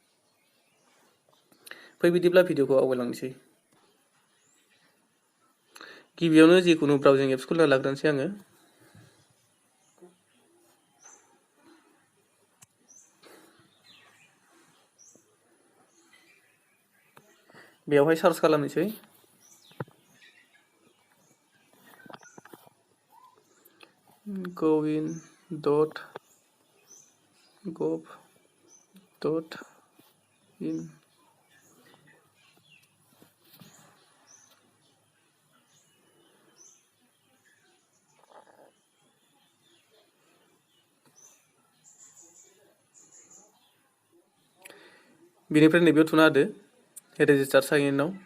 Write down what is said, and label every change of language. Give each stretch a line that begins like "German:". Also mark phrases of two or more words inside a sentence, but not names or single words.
Bodo: फै बिदिब्ला भिडिअखौ आवगायलांनोसै। गिबियावनो जिखुनु
English: browsing apps
Bodo: खुलिना लाग्रोनोसै आङो। बेवहाय सार्च खालामनोसै gowin.gov.in बेनिफ्राय नैबेयाव थुना होदो
English: register sign
Bodo: इनआव।